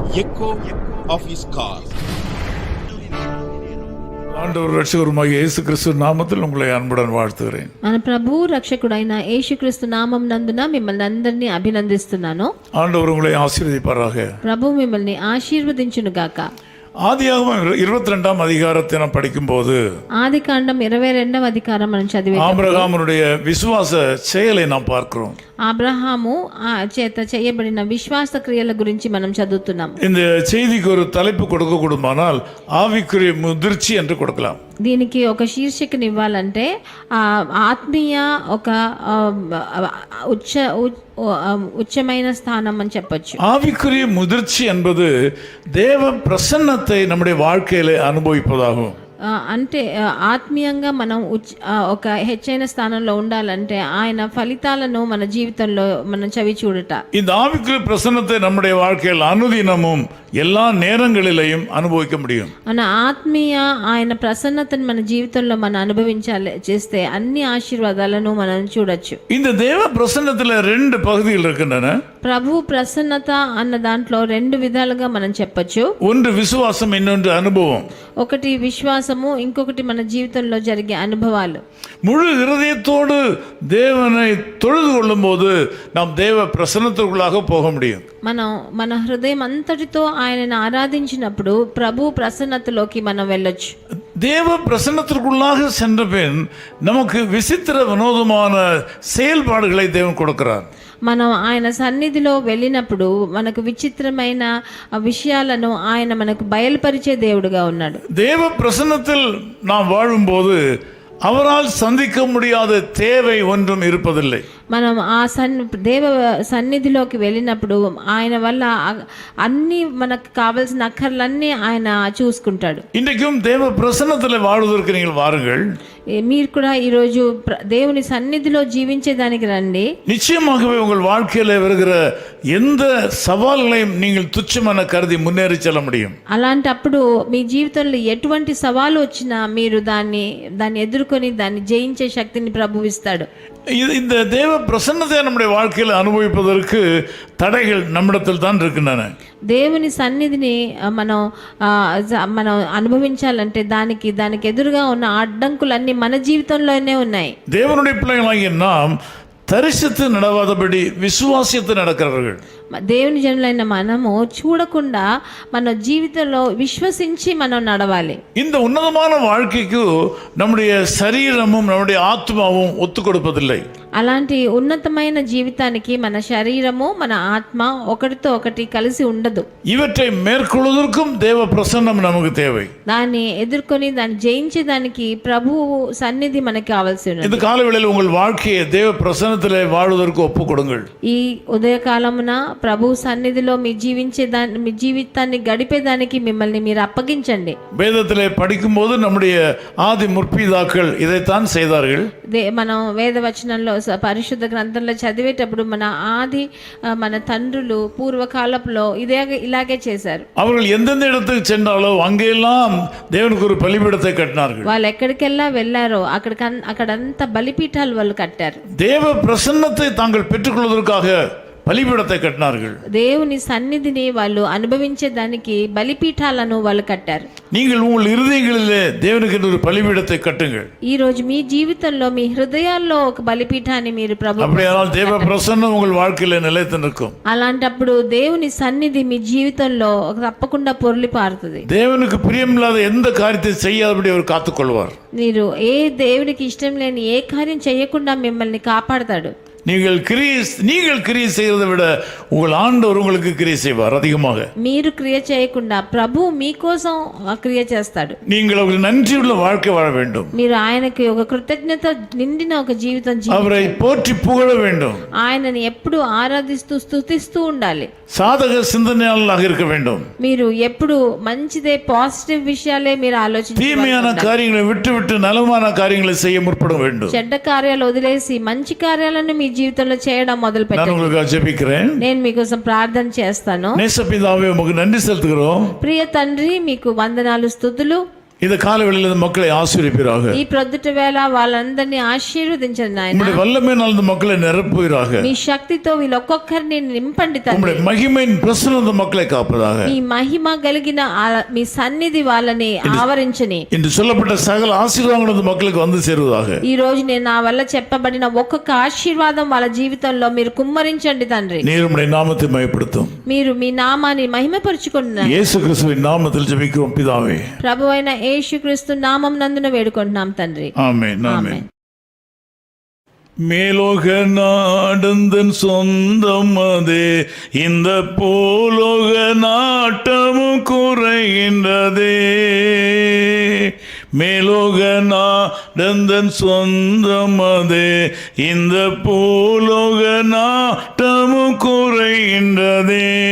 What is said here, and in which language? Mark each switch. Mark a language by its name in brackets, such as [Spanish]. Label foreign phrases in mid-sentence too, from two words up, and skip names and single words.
[English] echo of his call. [Tamil] ஆண்டவர் ரட்சகருமாகிய இயேசு கிறிஸ்து நாமத்தில் உங்களை அன்புடன் வாழ்த்துகிறேன். [Telugu] మన ప్రభు రక్షకుడైన యేసుక్రీస్తు నామం నందున మిమ్మల్ని అందరినీ అభినందిస్తున్నాను. [Tamil] ஆண்டவர் உங்களை ஆசீர்వదిப்பாராக. [Telugu] ప్రభు మిమ్మల్ని ఆశీర్వదించును గాక. [Tamil] ஆதியாகமம் 22ஆம் அதிகாரத்தை நாம் படிக்கும்போது [Telugu] ఆదికాండం 22వ అధికారం మనం చదివేటప్పుడు [Tamil] ஆபிரகாமுடைய விசுவாச செயலை நாம் பார்க்கிறோம். [Telugu] అబ్రహాము చేత చేయబడిన విశ్వాస క్రియల గురించి మనం చదువుతున్నాం. [Tamil] இந்த செய்திக்கு ஒரு தலைப்பு கொடுக்க கூடுமானால் ஆவிக்குரிய முதிர்ச்சி என்று கொடுக்கலாம். [Telugu] దీనికి ఒక శీర్షికనివ్వాలంటే ఆత్మీయ ఒక ఉచ్చమైన స్థానం అని చెప్పొచ్చు. [Tamil] ஆவிக்குரிய முதிர்ச்சி என்பது தேவ பிரசன்னத்தை நம்முடைய வாழ்க்கையில அனுபவிப்பதாகும். [Telugu] అంటే ఆత్మీయంగా మనం ఒక హెచ్చైన స్థానంలో ఉండాలంటే ఆయన ఫలితాలను మన జీవితంలో మనం చవి చూడట. [Tamil] இந்த ஆவிக்குரிய பிரசன்னத்தை நம்முடைய வாழ்க்கையில் அனுதினமும் எல்லா நேரங்களிலேயும் அனுபவிக்க முடியும். [Telugu] మన ఆత్మీయ ఆయన ప్రసన్నతను మన జీవితంలో మనం అనుభవించాలి చేస్తే అన్ని ఆశీర్వాదాలను మనం చూడొచ్చు. [Tamil] இந்த தேவ பிரசன்னத்துல ரெண்டு பகுதிகள் இருக்கின்றன. [Telugu] ప్రభు ప్రసన్నత అన్న దాంట్లో రెండు విధాలుగా మనం చెప్పొచ్చు. [Tamil] ஒன்று விசுவாசம், இன்னொன்று அனுபவம். [Telugu] ఒకటి విశ్వాసము, ఇంకొకటి మన జీవితంలో జరిగే అనుభవాలు. [Tamil] முழு இருதயத்தோடு தேவனை தொழுது கொள்ளும் போது நாம் தேவ பிரசன்னத்திற்குள்ளாக போக முடியும். [Telugu] మనం మన హృదయం అంతటితో ఆయనను ఆరాధించినప్పుడు ప్రభు ప్రసన్నతలోకి మనం వెళ్ళొచ్చు. [Tamil] தேவ பிரசன்னத்திற்குள்ளாக சென்ற பின் நமக்கு விசித்திர வினோதமான செயல்பாடுகளை தேவன் கொடுக்கிறார். [Telugu] మనం ఆయన సన్నిధిలో వెళ్ళినప్పుడు మనకు విచిత్రమైన విషయాలను ఆయన మనకు బయలుపరిచే దేవుడుగా ఉన్నాడు. [Tamil] தேவ பிரசன்னத்தில் நாம் வாழும்போது அவரால் சந்திக்க முடியாத தேவை ஒன்றும் இருப்பதில்லை. [Telugu] మనం ఆ దేవ సన్నిధిలోకి వెళ్ళినప్పుడు ఆయన వల్ల అన్ని మనకు కావలసిన అక్కర్లన్నీ ఆయన చూసుకుంటాడు. [Tamil] இன்றைக்கும் தேவ பிரசன்னத்தில் வாழ்வதற்கு நீங்கள் வாருங்கள். [Telugu] మీరు కూడా ఈరోజు దేవుని సన్నిధిలో జీవించేదానికి రండి. [Tamil] நிச்சயமாகவே உங்கள் வாழ்க்கையில் வருகிற எந்த சவால்களையும் நீங்கள் துச்சமென கருதி முன்னேறி செல்ல முடியும். [Telugu] అలాంటప్పుడు మీ జీవితంలో ఎటువంటి సవాలు వచ్చినా మీరు దాన్ని ఎదుర్కొని దాన్ని జయించే శక్తిని ప్రభువు ఇస్తాడు. [Tamil] இந்த தேவ பிரசன்னத்தை நம்முடைய வாழ்க்கையில் அனுபவிப்பதற்கு தடைகள் நம்மிடத்தில் தான் இருக்கின்றன. [Telugu] దేవుని సన్నిధిని మనం అనుభవించాలంటే దానికి ఎదురుగా ఉన్న అడ్డంకులన్నీ మన జీవితంలోనే ఉన్నాయి. [Tamil] தேவனுடைய பிள்ளைகளாகிய நாம் தரிசித்து நடவாதபடி விசுவாசித்து நடக்கிறவர்கள். [Telugu] దేవుని జనులైన మనము చూడకుండా మన జీవితంలో విశ్వసించి మనం నడవాలి. [Tamil] இந்த ఉన్నతமான வாழ்க்கைக்கு நம்முடைய சரீரமும் நம்முடைய ஆத்மாவும் ஒத்து கொடுப்பதில்லை. [Telugu] అలాంటి ఉన్నతమైన జీవితానికి మన శరీరము మన ఆత్మ ఒకటితో ఒకటి కలిసి ఉండదు. [Tamil] இவற்றை மேற்கொள்வதற்கும் தேவ பிரசன்னம் நமக்கு தேவை. [Telugu] దాన్ని ఎదుర్కొని దాన్ని జయించేదానికి ప్రభువు సన్నిధి మనకి కావాల్సి ఉన్నది. [Tamil] இந்த காலவேளையில் உங்கள் வாழ்க்கையை தேவ பிரசன்னத்திலே வாழ்வதற்கு ஒப்புக் கொடுங்கள். [Telugu] ఈ ఉదయకాలమున ప్రభు సన్నిధిలో మీ జీవితాన్ని గడిపేదానికి మిమ్మల్ని మీరు అప్పగించండి. [Tamil] வேதத்திலே படிக்கும்போது நம்முடைய ஆதி முற்பிதாக்கள் இதைத்தான் செய்தார்கள். [Telugu] మనం వేదవచనంలో పరిశుద్ధ గ్రంథంలో చదివేటప్పుడు మన తండ్రులు పూర్వకాలంలో ఇలాగే చేశారు. [Tamil] அவர்கள் எந்தெந்த இடத்துக்கு சென்றாலோ அங்கெல்லாம் தேவனுக்கு ஒரு பலிபீடத்தை கட்டினார்கள். [Telugu] వాళ్ళు ఎక్కడికెల్లా వెళ్ళారో అక్కడంతా బలిపీఠాలు వాళ్ళు కట్టారు. [Tamil] தேவ பிரசன்னத்தை தாங்கள் பெற்றுக்கொள்வதற்காக பலிபீடத்தை கட்டினார்கள். [Telugu] దేవుని సన్నిధిని వాళ్ళు అనుభవించే దానికి బలిపీఠాలను వాళ్ళు కట్టారు. [Tamil] நீங்கள் உங்கள் இருதயங்களிலே தேவனுக்கு ஒரு பலிபீடத்தை கட்டுங்கள். [Telugu] ఈ రోజు మీ జీవితంలో మీ హృదయాల్లో ఒక బలిపీఠాన్ని మీరు [Tamil] அப்படியானால் தேவ பிரசன்னம் உங்கள் வாழ்க்கையில நிலைத்து நிற்கும். [Telugu] అలాంటప్పుడు దేవుని సన్నిధి మీ జీవితంలో తప్పకుండా పొర్లి పారుతుంది. [Tamil] தேவனுக்கு பிரியமில்லாத எந்த காரியத்தை செய்யாதபடி அவர் காத்துக்கொள்வார். [Telugu] మీరు దేవునికి ఇష్టం లేని ఏ కార్యం చేయకుండా మిమ్మల్ని కాపాడతాడు. [Tamil] நீங்கள் கிரியை செய்யறதை விட உங்கள் ஆண்டவர் உங்களுக்கு கிரியை செய்வார் அதிகமாக. [Telugu] మీరు క్రియ చేయకుండా ప్రభు మీకోసం క్రియ చేస్తాడు. [Tamil] நீங்கள் ஒரு நன்றியுள்ள வாழ்க்கை வாழ வேண்டும். [Telugu] మీరు ఆయనకి ఒక కృతజ్ఞత నిండిన ఒక జీవితం [Tamil] அவரை போற்றி புகழ வேண்டும். [Telugu] ఆయనని ఎప్పుడు ఆరాధిస్తూ స్తుతిస్తూ ఉండాలి. [Tamil] சாதக சிந்தனையாளராக இருக்க வேண்டும். [Telugu] మీరు ఎప్పుడు మంచిదే పాజిటివ్ విషయాలే మీరు ఆలోచించాలి. [Tamil] தீமையான காரியங்களை விட்டு நலமான காரியங்களை செய்ய முற்பட வேண்டும். [Telugu] చెడ్డ కార్యాలు వదిలేసి మంచి కార్యాలను మీ జీవితంలో చేయడం మొదలు పెట్టండి. నేను మీకోసం ప్రార్థన చేస్తాను. [Tamil] நேச பிதாவே உமக்கு நன்றி செலுத்துகிறோம். [Telugu] ప్రియ తండ్రి మీకు వందనాలు స్తుతులు. [Tamil] இந்த காலவெளியில் இந்த மக்களை ஆசீர்வதிப்பீராக. [Telugu] ఈ ప్రొద్దుట వేళ వాళ్ళందరినీ ఆశీర్వదించండి నాయన. [Tamil] உம்முடைய வல்லமையினால் இந்த மக்களை நிரப்புவீராக. [Telugu] మీ శక్తితో వీళ్ళొక్కొక్కరిని నింపండి తండ్రి. [Tamil] உம்முடைய மகிமையின் பிரசன்னம் இந்த மக்களை காப்பதாக. [Telugu] మీ మహిమ కలిగిన మీ సన్నిధి వాళ్ళని ఆవరించని. [Tamil] இன்று சொல்லப்பட்ட சகல ஆசீర్వాదங்கள் இந்த மக்களுக்கு வந்து சேருவதாக. [Telugu] ఈ రోజు నేను నా వల్ల చెప్పబడిన ఒక్కొక్క ఆశీర్వాదం వాళ్ళ జీవితంలో మీరు కుమ్మరించండి తండ్రి. [Tamil] நீர் உம்முடைய நாமத்தை மகிமைப்படுத்தும். [Telugu] మీరు మీ నామాన్ని మహిమపరచుకుంటున్నారు. [Tamil] இயேசு கிறிஸ்துவின் நாமத்தில் ஜெபிக்கிறோம் பிதாவே. [Telugu] ప్రభువైన యేసుక్రీస్తు నామం నందున వేడుకుంటున్నాం తండ్రి. [Tamil] ஆமென் ஆமென். மேலோக நாடந்தன் சொந்தம் அதே, இந்த பூலோக நாட்டமும் குறைகின்றதே. மேலோக நாடந்தன் சொந்தம் அதே, இந்த பூலோக நாட்டமும் குறைகின்றதே.